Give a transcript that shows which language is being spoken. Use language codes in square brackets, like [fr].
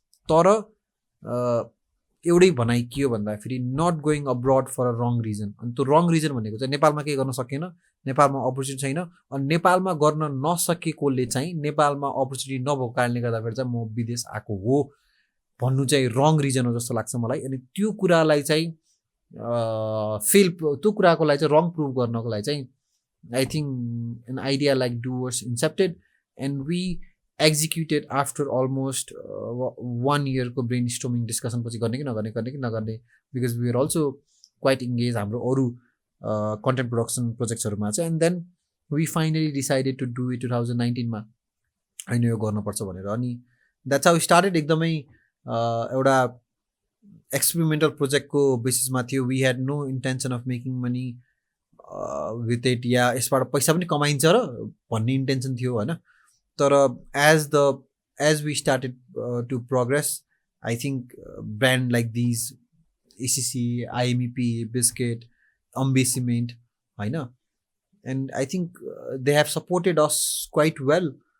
[ne] तर एउटै भनाइ के हो भन्दाखेरि [en] Not going abroad for a wrong reason. [ne] अनि त्यो रङ रिजन भनेको चाहिँ नेपालमा केही गर्न सकेन, नेपालमा अपर्च्युनिटी छैन, अनि नेपालमा गर्न नसकेकोले चाहिँ नेपालमा अपर्च्युनिटी नभएको कारणले गर्दाखेरि चाहिँ म विदेश आएको हो भन्नु चाहिँ रङ रिजन हो जस्तो लाग्छ मलाई। अनि त्यो कुरालाई चाहिँ त्यो कुराको लागि चाहिँ रङ प्रुभ गर्नको लागि चाहिँ [en] I think an idea like Doers incepted, and we executed after almost 1 year [ne] को brainstorming discussion पछि गर्ने कि नगर्ने [en] because we were also quite engaged [ne] हाम्रो अरू content production projectsहरूमा चाहिँ, [en] and then we finally decided to do it [ne] 2019 मा होइन यो गर्नुपर्छ भनेर। [en] अनि that's how we started। [ne] एकदमै एउटा एक्सपेरिमेन्टल प्रोजेक्टको बेसिसमा थियो। [en] we had no intention of making money with it, [ne] या यसबाट पैसा पनि कमाइन्छ र भन्ने इन्टेन्सन थियो होइन। [en] तर as we started to progress, I think brand like these ACC, IMEP, biscuit, Ambe cement [ne] होइन, [en] And I think they have supported us quite well.